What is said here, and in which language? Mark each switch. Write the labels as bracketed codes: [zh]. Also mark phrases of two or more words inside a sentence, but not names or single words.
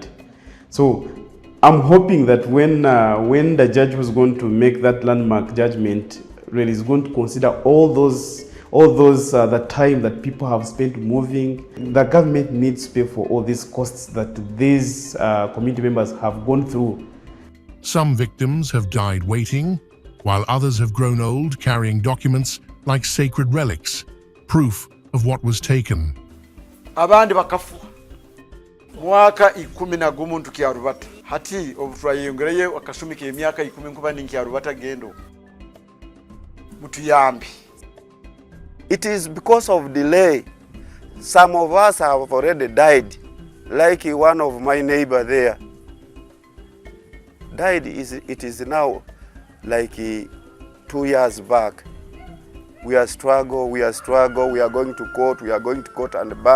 [en] So I'm hoping that when the judge who's going to make that landmark judgment really is going to consider all those the time that people have spent moving. The government needs to pay for all these costs that these community members have gone through. Some victims have died waiting, while others have grown old carrying documents like sacred relics, proof of what was taken. [nyo] Abandi bakafuwa mwaka 11 tukyarubata hati obutwayongereye wakasumika emyaka 10 kuba ninkyarubata gendo mutuyambi. [en] It is because of delay. Some of us have already died, like one of my neighbor there died. It is now like 2 years back. We are struggle, we are going to court and back.